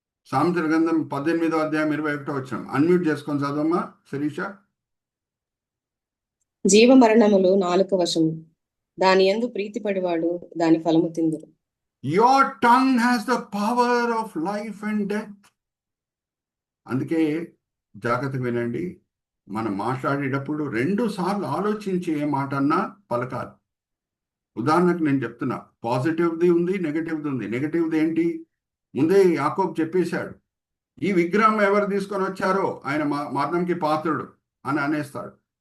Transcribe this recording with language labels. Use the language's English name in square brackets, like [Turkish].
[Telugu] సామెతల గ్రంథం 18వ అధ్యాయం 21వ వచనం అన్మ్యూట్ చేసుకొని చదవమ్మా శిరీష. జీవ మరణములు నాలుక వశము, దాని యందు ప్రీతిపడివాడు దాని ఫలము తిందురు. [English] Your tongue has the power of life and death. [Telugu] అందుకే జాగ్రత్తగా వినండి. మనం మాట్లాడేటప్పుడు 2 సార్లు ఆలోచించి ఏ మాట అన్నా పలకాలి. ఉదాహరణకు నేను చెప్తున్నా, పాజిటివ్ది ఉంది, నెగటివ్ది ఉంది. నెగటివ్ది ఏంటి? ముందే యాకోబు చెప్పేశాడు, ఈ విగ్రహం ఎవరు తీసుకొని వచ్చారో ఆయన మరణంకి పాత్రుడు అని అనేస్తాడు.